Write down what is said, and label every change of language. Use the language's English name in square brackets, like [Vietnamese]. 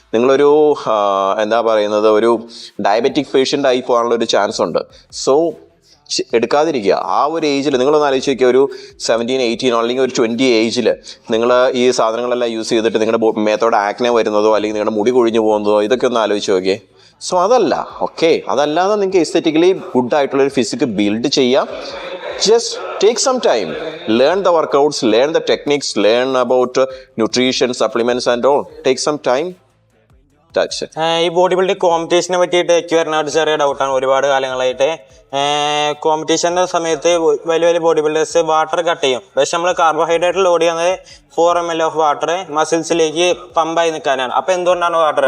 [Malayalam] നിങ്ങളൊരു എന്താ പറയുന്നത്, ഒരു ഡയബറ്റിക് പേഷ്യൻ്റ് ആയി പോകാനുള്ള ഒരു ചാൻസ് ഉണ്ട്. സോ എടുക്കാതിരിക്കുക. ആ ഒരു ഏജിൽ നിങ്ങളൊന്ന് ആലോചിച്ച് നോക്കിയ ഒരു 17, 18 അല്ലെങ്കിൽ ഒരു 20 ഏജിൽ നിങ്ങൾ ഈ സാധനങ്ങളെല്ലാം യൂസ് ചെയ്തിട്ട് നിങ്ങളുടെ മേത്തോടെ ആക്നെ വരുന്നതോ അല്ലെങ്കിൽ നിങ്ങളുടെ മുടി കൊഴിഞ്ഞു പോകുന്നതോ ഇതൊക്കെ ഒന്ന് ആലോചിച്ച് നോക്കിയേ. സോ അതല്ല, ഓക്കെ, അതല്ലാതെ നിങ്ങൾക്ക് എസ്തെറ്റിക്കലി ഗുഡ് ആയിട്ടുള്ളൊരു ഫിസിക്ക് ബിൽഡ് ചെയ്യാം. [English] Just take some time, learn the workouts, learn the techniques, learn about nutrition, supplements and all. Take some time. That's it. [Malayalam] ഈ ബോഡി ബിൽഡിംഗ് കോമ്പറ്റീഷനെ പറ്റിയിട്ട് എനിക്ക് വരുന്ന ഒരു ചെറിയ ഡൗട്ടാണ്. ഒരുപാട് കാലങ്ങളായിട്ട് കോമ്പറ്റീഷൻ്റെ സമയത്ത് വലിയ വലിയ ബോഡി ബിൽഡേഴ്സ് വാട്ടർ കട്ട് ചെയ്യും. പക്ഷെ നമ്മൾ കാർബോഹൈഡ്രേറ്റ് ലോഡ് ചെയ്യുന്നത് 4 ml ഓഫ് വാട്ടർ മസിൽസിലേക്ക് പമ്പായി നിൽക്കാനാണ്. അപ്പൊ എന്തുകൊണ്ടാണ് വാട്ടർ?